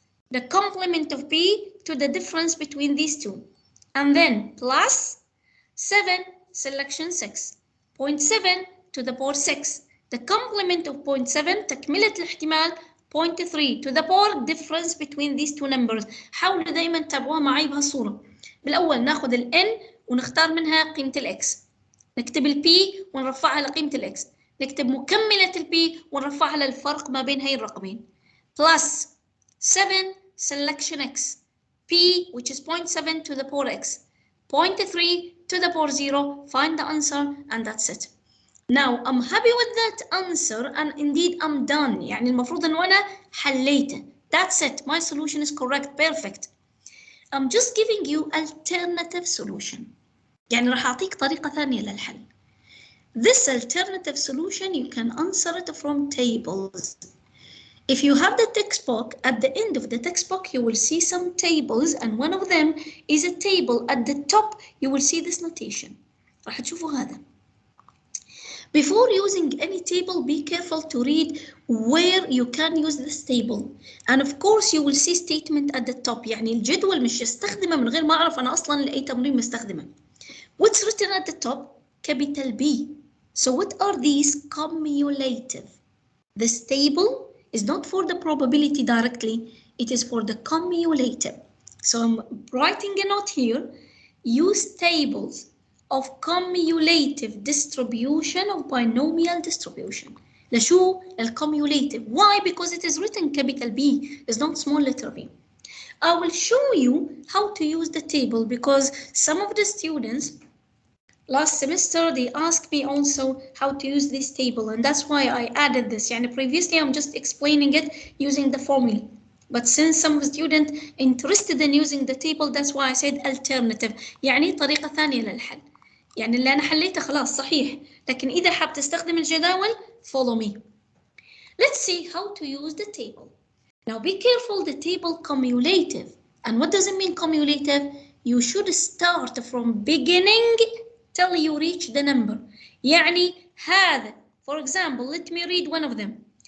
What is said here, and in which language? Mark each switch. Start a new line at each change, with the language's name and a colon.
English: The complement of P to the difference between these two. And then plus 7 selection 6. 0.7 to the power 6. The complement of 0.7
Arabic: تكملة الاحتمال
English: 0.3 to the power difference between these two numbers.
Arabic: حاولوا دايما تتابعوها معي بهالصورة. بالأول ناخذ ال n ونختار منها قيمة ال x. نكتب ال p ونرفعها لقيمة ال x. نكتب مكملة ال p ونرفعها للفرق ما بين هاي الرقمين.
English: Plus 7 selection x. p which is 0.7 to the power x. 0.3 to the power 0. Find the answer and that's it. Now I'm happy with that answer and indeed I'm done.
Arabic: يعني المفروض إنه أنا حليته.
English: That's it. My solution is correct. Perfect. I'm just giving you alternative solution.
Arabic: يعني راح أعطيك طريقة ثانية للحل.
English: This alternative solution you can answer it from tables. If you have the textbook, at the end of the textbook you will see some tables and one of them is a table. At the top you will see this notation.
Arabic: راح تشوفوا هذا.
English: Before using any table, be careful to read where you can use this table. And of course, you will see statement at the top.
Arabic: يعني الجدول مش يستخدمه من غير ما أعرف أنا أصلاً لأي تمرين مستخدمه.
English: What's written at the top? Capital B. So what are these? Cumulative. This table is not for the probability directly. It is for the cumulative. So I'm writing a note here. Use tables of cumulative distribution of binomial distribution.
Arabic: لشو؟ الcumulative.
English: Why? Because it is written capital B. It's not small letter b. I will show you how to use the table because some of the students last semester they asked me also how to use this table and that's why I added this. يعني previously I'm just explaining it using the formula. But since some students interested in using the table, that's why I said alternative. يعني
Arabic: طريقة ثانية للحل. يعني اللي أنا حليته خلاص صحيح، لكن إذا حاب تستخدم الجداول
English: follow me. Let's see how to use the table. Now be careful, the table cumulative. And what does it mean cumulative? You should start from beginning till you reach the number.
Arabic: يعني هذا,
English: for example, let me read one of them.